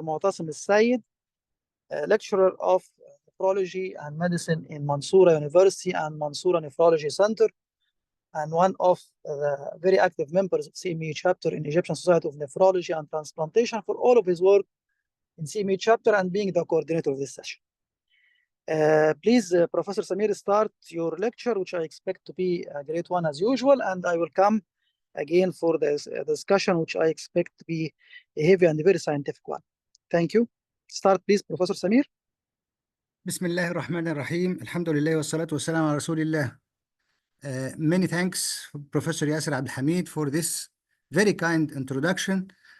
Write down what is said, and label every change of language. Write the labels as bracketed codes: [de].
[en] Mu'tasim Al-Sayed, lecturer of nephrology and medicine in Mansoura University and Mansoura Nephrology Center, and one of the very active members of CME chapter in Egyptian Society of Nephrology and Transplantation, for all of his work in CME chapter and being the coordinator of this session. Please, Professor Samir, start your lecture, which I expect to be a great one as usual, and I will come again for this discussion, which I expect to be a heavy and very scientific one. Thank you. Start, please, Professor Samir. [ar] بسم الله الرحمن الرحيم. الحمد لله والصلاة والسلام على رسول الله. [en] Many thanks, Professor Yasser Abdel Hamid, for this very kind introduction.